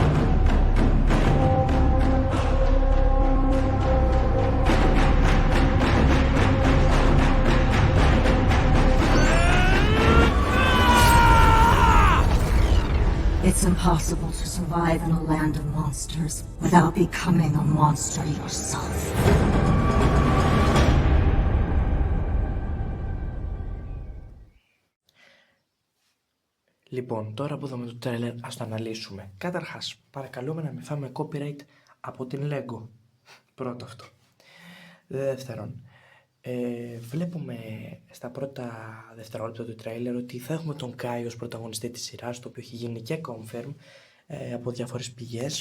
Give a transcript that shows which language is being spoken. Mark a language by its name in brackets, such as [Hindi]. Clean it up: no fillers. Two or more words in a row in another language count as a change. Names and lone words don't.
[English] It's impossible to survive in a land of monsters without becoming a monster yourself. [Greek] Λοιπόν, τώρα που είδαμε το trailer, ας το αναλύσουμε. Καταρχάς, παρακαλούμε να μην φάμε copyright από την Lego. Πρώτο αυτό. Δεύτερον, βλέπουμε στα πρώτα δευτερόλεπτα του trailer ότι θα έχουμε τον Kai ως πρωταγωνιστή της σειράς, το οποίο έχει γίνει και confirm από διάφορες πηγές.